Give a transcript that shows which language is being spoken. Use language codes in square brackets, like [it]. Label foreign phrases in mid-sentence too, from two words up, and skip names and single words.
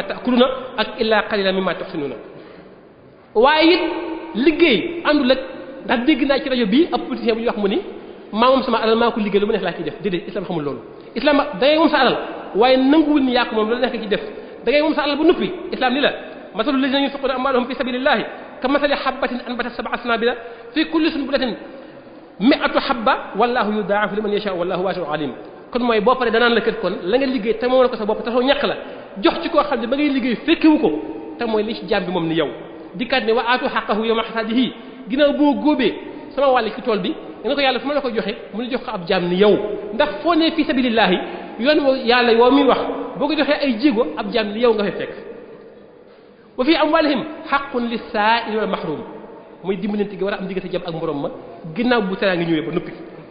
[wo] ta'kuluna ak [ar] إلا قليلا مما تحصنون [wo] waaye it liggéey àndul ak ndax dégg naa ci rajo bii ab politicien bu ñuy wax mu ni maa moom sama alal maa ko liggéey lu mu neex laa ciy def déedéet islam xamul loolu islam da ngay moom sa alal waaye nanguwul ni yaa ko moom loolu nekk ci def da ngay moom sa alal bu nuppi islam ni la [ar] مثل الذين ينفقون أموالهم في سبيل الله كمثل حبة أنبتت سبع سنابل في كل سنبلة مائة حبة والله يضاعف لمن يشاء والله واسع عليم [wo] kon mooy boo paree danaan la kër kon la nga liggéey te moom la ko sa bopp te soo ñàkk la jox ci koo xam ne ba ngay liggéey fekkewu ko te mooy li ci jaam bi moom ni yow dikkaat ne [ar] وآتوا حقه يوم حصاده [wo] ginnaaw boo góobee sama wàll ci tool bi nga ne ko yàlla fu ma la ko joxe mu ne jox ko ab jaam ni yow ndax foo ne [ar] في سبيل الله [wo] yoon woo yàlla yoo muy wax boo ko joxee ay jéego ab jaam ni yow nga fay fekk [ar] وفي أموالهم حق للسائل والمحروم [wo] mooy dimbalante gi war a am diggante jàmm ak morom ma ginnaaw bu teraa ngi ñëwee ba noppi